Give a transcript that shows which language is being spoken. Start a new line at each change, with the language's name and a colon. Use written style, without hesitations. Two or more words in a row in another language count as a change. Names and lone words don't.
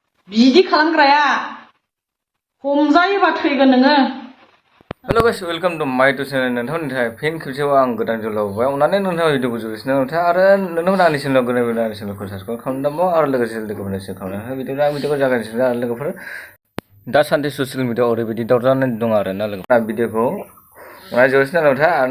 Bodo: बिदि खालामग्राया हमजायोबा थैगोन नोङो।
English: hello guys, welcome to my to channel.
Bodo: नोंथांनि थाखाय फिन खेबसेबाव आं गोदान जलावबाय अननानै नोंथाङा भिडिअखौ जोबोसिनो नोंथाङा आरो नोंथांमोना आंनि चेनेलाव गोदान आंनि चेनेलखौ साबसक्राइब खालामनांगौ आरो लोगोसे लोगोफोरनो शेयार खालामनांगौ। बिदिनो आं भिडिअखौ जागायनोसै आरो लोगोफोर दासान्दि
English: social mediaao
Bodo: ओरैबायदि दावराव जानानै दं आरोना लोगोफोर भिडिअखौ जोबोसिनो नोंथाङा आं